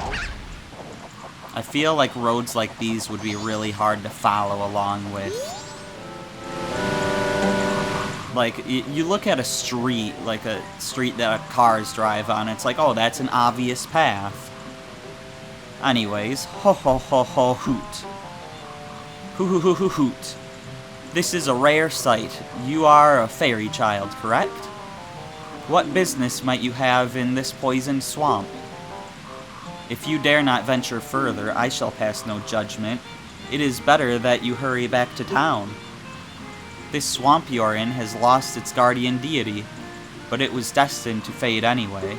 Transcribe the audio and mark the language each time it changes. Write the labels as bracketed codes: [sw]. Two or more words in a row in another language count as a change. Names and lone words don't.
[en] I feel like roads like these would be really hard to follow along with. Like, you look at a street, like a street that cars drive on, it's like, oh, that's an obvious path. Anyways, ho ho ho ho hoot. Hoo hoo hoo hoo hoot. This is a rare sight. You are a fairy child, correct? What business might you have in this poisoned swamp? If you dare not venture further, I shall pass no judgment. It is better that you hurry back to town. This swamp you're in has lost its guardian deity, but it was destined to fade anyway.